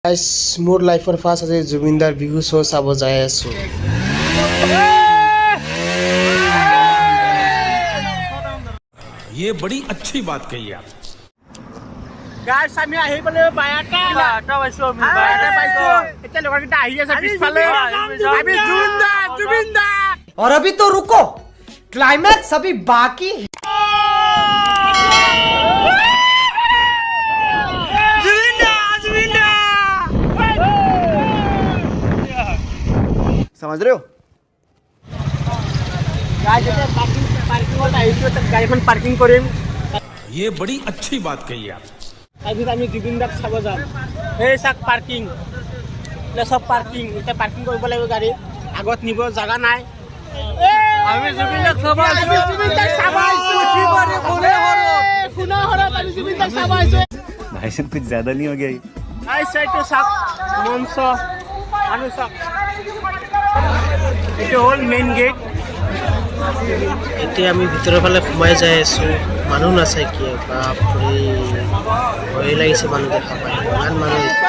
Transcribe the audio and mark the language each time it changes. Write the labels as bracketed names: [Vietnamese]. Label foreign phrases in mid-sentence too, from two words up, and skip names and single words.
[Assamese] গাইস মোৰ লাইফৰ ফাৰ্ষ্ট আজি জুবিনদাৰ বিহু শ্ব' চাব যাই আছো। [Hindi] ये बड़ी अच्छी बात कही आप। [Assamese] গাইছ আমি আহি পেলাই বায়াটা পাইছো আমি বায়াটা পাইছো এতিয়া লগৰকেইটা আহি আছে পিছফালে আমি জুবিনদা [Hindi] और अभी तो रुको क्लाइमैक्स अभी बाकी है। समझ रहे हो? [Assamese] গাড়ীখন পাৰ্কিং কৰিম [Hindi] ये बड़ी अच्छी बात कही आप। [Assamese] তাৰপিছত আমি জুবিনদাক চাব যাম। সেই চাক পাৰ্কিং চব পাৰ্কিং এতিয়া পাৰ্কিং কৰিব লাগিব গাড়ী আগত নিব জাগা নাই। আমি জুবিনদাক চাব [Hindi] भाई साहब कुछ ज्यादा नहीं हो गया ये? [Assamese] এইটো চাক মঞ্চ মানুহ চাক এইটো হ'ল মেইন গেট। এতিয়া আমি ভিতৰৰ ফালে সোমাই যাই আছো, মানুহ নাচাই কি বাপৰে ভয় লাগিছে মানুহ দেখা পাই ইমান মানুহ।